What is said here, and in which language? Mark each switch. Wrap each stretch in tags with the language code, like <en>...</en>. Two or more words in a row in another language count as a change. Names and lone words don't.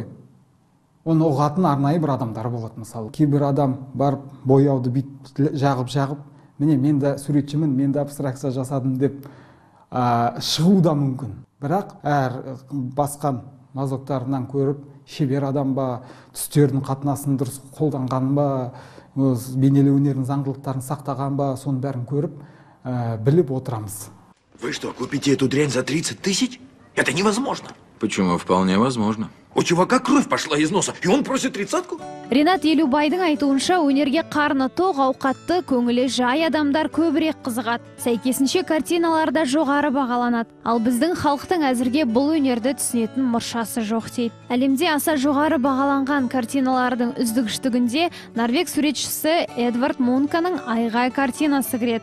<kk>Оны ұғатын арнайы бір адамдар болады. Мысалы, кейбір адам барып бояуды бит жағып, міне мен де суретшімін, мен де абстракция жасадым деп шығу да мүмкін. Бірақ әр басқан мазоктарынан көріп, шебер адам ба, түстердің қатынасын дұрыс қолданған ба, бейнелеу өнерінің заңдылықтарын сақтаған ба, соның бәрін көріп, біліп отырамыз.</kk> <ru>Вы что, купите эту дрянь за 30 тысяч? Это невозможно. Почему? Вполне возможно. У чувака кровь пошла из носа, и он просит 30-ку?</ru> <kk>Ренат Елубайдың айтуынша, өнерге қарны тоқ, ауқатты, көңілі жай адамдар көбірек қызығады. Сәйкесінше картиналарда жоғары бағаланады. Ал біздің халықтың әзірге бұл өнерді түсінетін мұршасы жоқ дейді. Әлемде аса жоғары бағаланған картиналардың үздігіштігінде Норвег суретшісі Эдвард Мунканың Айғай картинасы кіреді.</kk>